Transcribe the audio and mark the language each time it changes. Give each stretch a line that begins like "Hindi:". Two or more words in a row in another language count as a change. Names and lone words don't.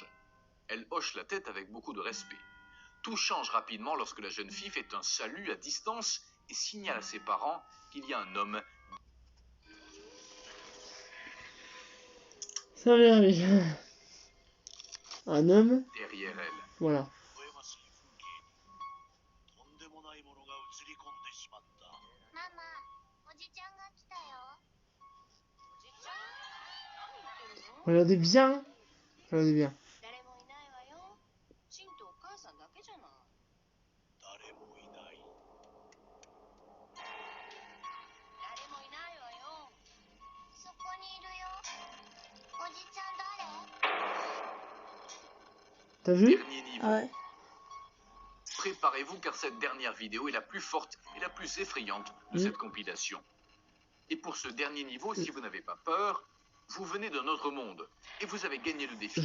French: Elle hoche la tête avec beaucoup de respect. Tout change rapidement lorsque la jeune fille fait un salut à distance et signale à ses parents qu'il y a un homme Ça va arriver. Un homme, derrière elle. voilà.
Japanese: 微笑ましい風景にとんでもないものが映り込んでしまった。ママ、おじちゃんが来たよ。おじちゃん？何言ってるの？ Regardez bien. Regardez bien. 誰もいないわよ。シンとお母さんだけじゃない。誰もいない。誰もいないわよ。そこにいるよ。おじちゃん誰？
French: T'as vu? Dernier niveau. Ah ouais. Préparez-vous car cette dernière vidéo est la plus forte et la plus effrayante de cette compilation. Et pour ce dernier niveau, si vous n'avez pas peur, vous venez d'un autre monde et vous avez gagné le défi.